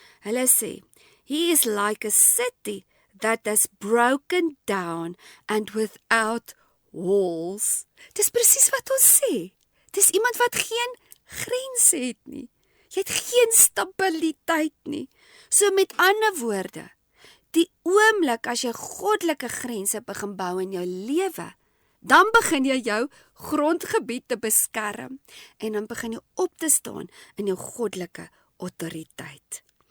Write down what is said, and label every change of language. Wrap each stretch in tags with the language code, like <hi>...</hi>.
<af>Hulle sê,</af> <en>he is like a city that is broken down and without walls.</en> <af>Dis presies wat ons sê. Dis iemand wat geen grense het nie. Jy het geen stabiliteit nie. So met ander woorde, die oomblik as jy goddelike grense begin bou in jou lewe, dan begin jy jou grondgebied te beskerm en dan begin jy op te staan in jou goddelike autoriteit.</af>